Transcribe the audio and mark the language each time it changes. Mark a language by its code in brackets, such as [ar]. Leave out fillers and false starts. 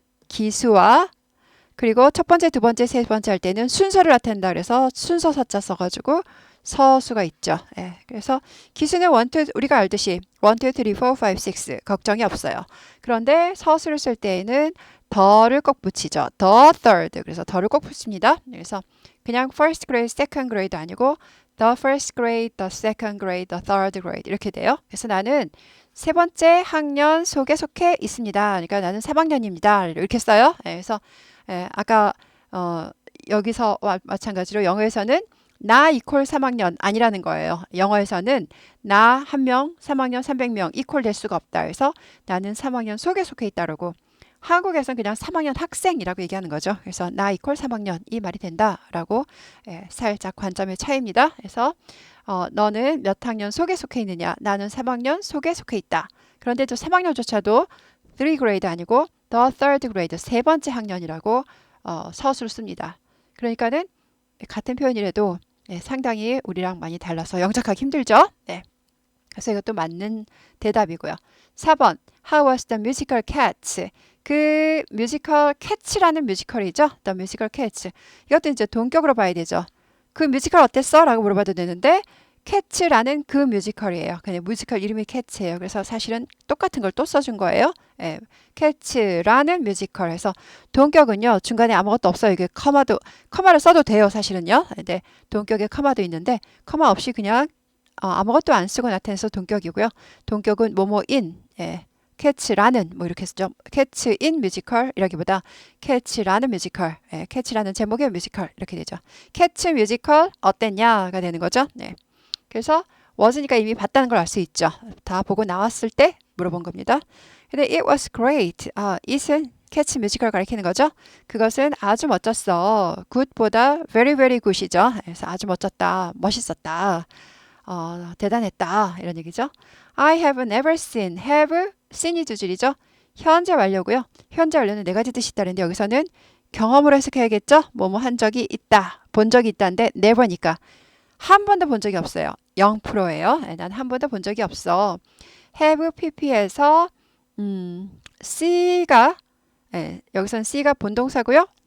[ko] 기수와 그리고 첫 번째, 두 번째, 세 번째 할 때는 순서를 나타낸다 그래서 순서 서자 써가지고 서수가 있죠. 그래서 기수는 1, 2, 우리가 알듯이 1, 2, 3, 4, 5, 6 걱정이 없어요. 그런데 서수를 쓸 때에는 더를 꼭 붙이죠. [en] the third [ko] 그래서 더를 꼭 붙입니다. 그래서 그냥 [en] first grade, second grade [ko] 아니고 [en] the first grade, the second grade, the third grade [ko] 이렇게 돼요. 그래서 나는 세 번째 학년 속에 속해 있습니다. 그러니까 나는 3학년입니다. 이렇게 써요. 그래서 아까 여기서 마찬가지로 영어에서는 나 이퀄 3학년 아니라는 거예요. 영어에서는 나 한 명, 3학년 300명 이퀄 될 수가 없다. 그래서 나는 3학년 속에 속해 있다라고. 한국에서는 그냥 3학년 학생이라고 얘기하는 거죠. 그래서 나 이퀄 3학년 이 말이 된다라고 살짝 관점의 차이입니다. 그래서 너는 몇 학년 속에 속해 있느냐? 나는 3학년 속에 속해 있다. 그런데 또 3학년조차도 [en] 3 grade [ko] 아니고 [en] the third grade, [ko] 세 번째 학년이라고 서술을 씁니다. 그러니까는 같은 표현이라도 상당히 우리랑 많이 달라서 영작하기 힘들죠. 네. 그래서 이것도 맞는 대답이고요. [en] 4번 How was the musical Cats? [ko] 그 뮤지컬 캣츠라는 뮤지컬이죠. [en] The musical Cats. [ko] 이것도 이제 동격으로 봐야 되죠. 그 뮤지컬 어땠어? 라고 물어봐도 되는데 캣츠라는 그 뮤지컬이에요. 그냥 뮤지컬 이름이 캣츠예요. 그래서 사실은 똑같은 걸 또 써준 거예요. 예, 캣츠라는 뮤지컬. 해서 동격은요. 중간에 아무것도 없어요. 이게 커마를 써도 돼요. 사실은요. 근데 동격에 커마도 있는데 커마 없이 그냥 아무것도 안 쓰고 나타내서 동격이고요. 동격은 뭐뭐인, 캐츠라는 뭐 이렇게 쓰죠. 캐츠인 뮤지컬 이라기보다 캐츠라는 뮤지컬, 캐츠라는 제목의 뮤지컬 이렇게 되죠. 캐츠 뮤지컬 어땠냐가 되는 거죠. 네. 그래서 was니까 이미 봤다는 걸 알 수 있죠. 다 보고 나왔을 때 물어본 겁니다. 근데 [en] it was great. [ko] it은 캐치 뮤지컬 가리키는 거죠. 그것은 아주 멋졌어. [en] good보다 very very good이죠. [ko] 그래서 아주 멋졌다, 멋있었다. 대단했다 이런 얘기죠. [en] I have never seen, have seen이 두 줄이죠. [ko] 현재 완료고요. 현재 완료는 네 가지 뜻이 있다는데 여기서는 경험으로 해석해야겠죠. 뭐뭐 한 적이 있다, 본 적이 있다인데 never니까 한 번도 본 적이 없어요. 0%예요. 난 한 번도 본 적이 없어. have pp에서 C가 여기서는 C가 본동사고요.